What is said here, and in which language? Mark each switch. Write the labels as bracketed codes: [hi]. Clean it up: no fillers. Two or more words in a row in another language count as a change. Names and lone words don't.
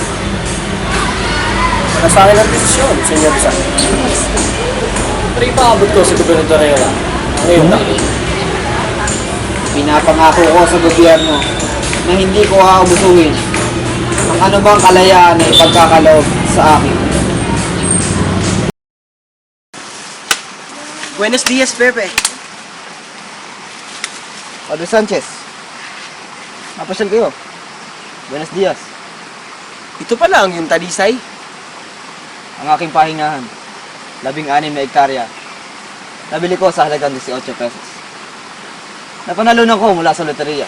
[tl] Nasa akin ang desisyon, Senyor Sa. Pero ipaabot ko sa Gobernador Ayala. Ngayon na. Pinapangako ko sa gobyerno na hindi ko aabusuhin ang ano bang kalayaan ay pagkakaloob sa akin. [es] Buenos dias, Pepe. [tl] Padre Sanchez, napasyal kayo. [es] Buenos dias. [tl] Ito pala ang iyong talisay. Ang aking pahingahan, 16 na hektarya. Nabili ko sa halagang 18 pesos. Napanalunan ko mula sa loteriya.